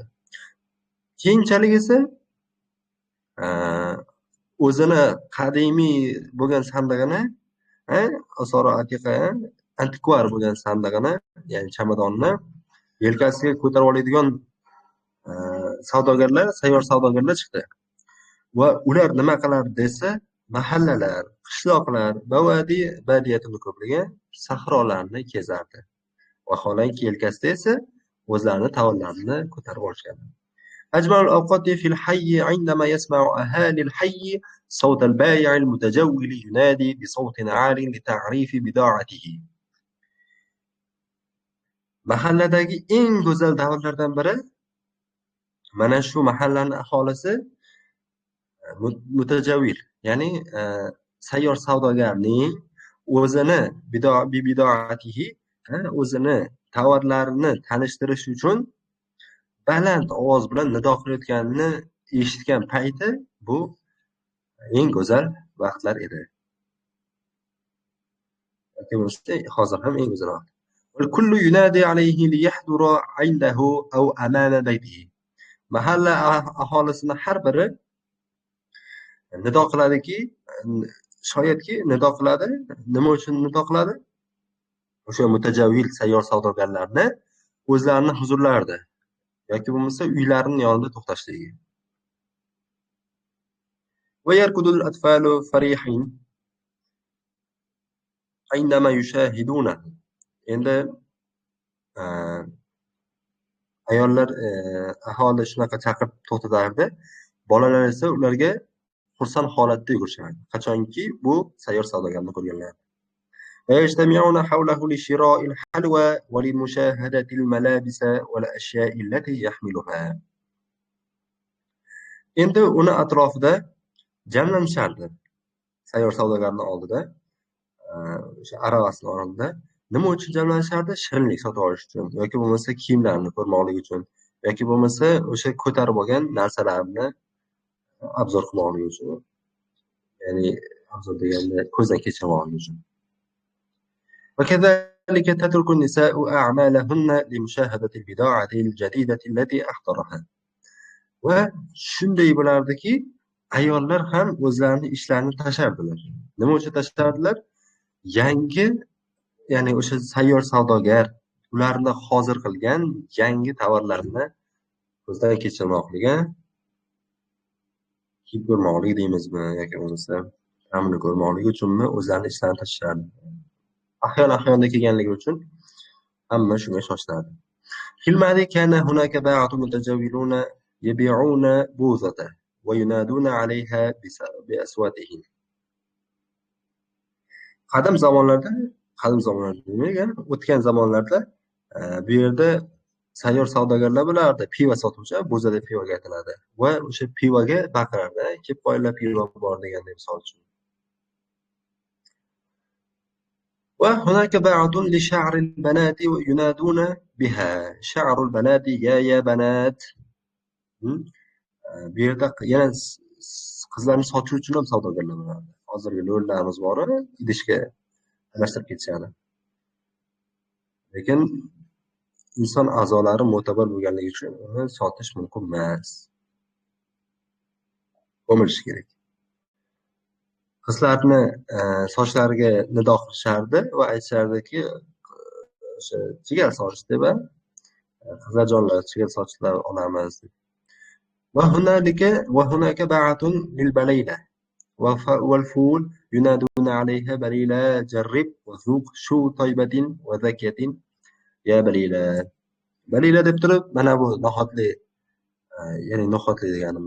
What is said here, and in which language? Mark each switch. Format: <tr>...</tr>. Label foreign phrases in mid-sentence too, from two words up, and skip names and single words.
<uz>Keyinchalik esa o'zini qadimiy bo'lgan sandig'ini,</uz> <ar>آثار عتيقة,</ar> <uz>antikvar bo'lgan sandig'ini, ya'ni chamadonni yelkasiga ko'tarib oladigan savdogarlar, sayyor savdogarlar chiqdi. Va ular nima qilardi desa, mahallalar, qishloqlar, badiyatini ko'pligiga sahrolarni kezardi. Vaholanki yelkasida esa o'zlarining tovarlarini ko'tarib olishadi.</uz> <ar>أجمل الأوقات في الحي عندما يسمع أهالي الحي صوت البائع المتجول ينادي بصوت عال لتعريف بضاعته.</ar> <uz>Mahalladagi eng go'zal davrlardan biri mana shu mahallaning aholisi mutajavvil, ya'ni sayyor savdogarning o'zini bidoatihi, o'zini tovarlarini tanishtirish uchun baland ovoz bilan nido qilayotganini eshitgan payti bu eng go'zal vaqtlar edi. Hozir ham eng go'zal vaqt.</uz> <ar>والكل ينادي عليه ليحضر عنده أو أمام بيته.</ar> <uz>Mahalla aholisini har biri nido qiladiki, shoyatki nido qiladi. Nima uchun nido qiladi? O'sha mutajavvil sayyor savdogarlarni o'zlarining huzurlarida yoki bo'lmasa uylarining yonida to'xtashligi.</uz> <ar>ويركض الأطفال فرحين عندما يشاهدونه.</ar> <uz>Endi ayollar aholi shunaqa chaqirib to'xtatardi. Bolalar esa ularga xursand holatda yugurishardi. Qachonki bu sayyor savdogarni ko'rganlar.</uz> <ar>ويجتمعون حوله لشراء الحلوى ولمشاهدة الملابس والأشياء التي يحملها.</ar> <uz>Endi uni atrofida jamlanishardi. sayyor savdogarni oldida, o'sha aravasini oldida nima uchun jamlanishardi? Shirinlik sotib olish uchun yoki bo'lmasa kiyimlarini ko'rmoqlik uchun yoki bo'lmasa o'sha ko'tarib olgan narsalarini obzor qilmoqlik uchun, ya'ni obzor deganda ko'zdan kechirmoqlik uchun.</uz> <ar>وكذلك تترك النساء أعمالهن لمشاهدة البضاعة الجديدة التي أحضرها.</ar> <uz>Va shunday bo'lardiki, ayollar ham o'zlarining ishlarini tashlardilar. Nima uchun tashlardilar? Yangi, ya'ni o'sha sayyor savdogar ularni hozir qilgan yangi tovarlarni ko'zdan kechirmoqligi, kiyib ko'rmoqlik deymizmi yoki bo'lmasa ta'mini ko'rmoqligi uchunmi o'zlarining ishlarini tashlardi. Ahyon-ahyonda kelganligi uchun hamma shunga shoshilardi.</uz> <ar>في المعد كان هناك باعة متجولون يبيعون بوظة وينادون عليها بأصواتهم.</ar> <uz>Qadim zamonlarda demagan, o'tgan zamonlarda bu yerda sayyor savdogarlar bo'lardi, pivo sotuvchi, bo'za deb pivoga aytiladi. Va o'sha pivoga baqirardi, kelib qo'yinglar pivo bor deganday misol uchun.</uz> <ar>وهناك باعة لشعر البنات ينادون بها شعر البنات يا بنات.</ar> <uz>Bu yerda yana qizlarni sochish uchun ham savdogarlar bo'lardi. Hozirgi lo'llarimiz bor, idishga almashtirib ketishadi. Lekin inson a'zolari mo'tabar bo'lganligi uchun uni sotish mumkin emas. Ko'milish kerak. Qizlarni sochlariga nido qilishardi va aytishardiki, o'sha chigal soch deb, qizlarjonlar chigal sochlar olamiz deb.</uz> <ar>وهناك باعة للبليلة والفول ينادون عليها بليلة جرب وذوق شو طيبة وذكية يا بليلة.</ar> <uz>Balila deb turib, mana bu nohotli, ya'ni nohotli deganimni.</uz>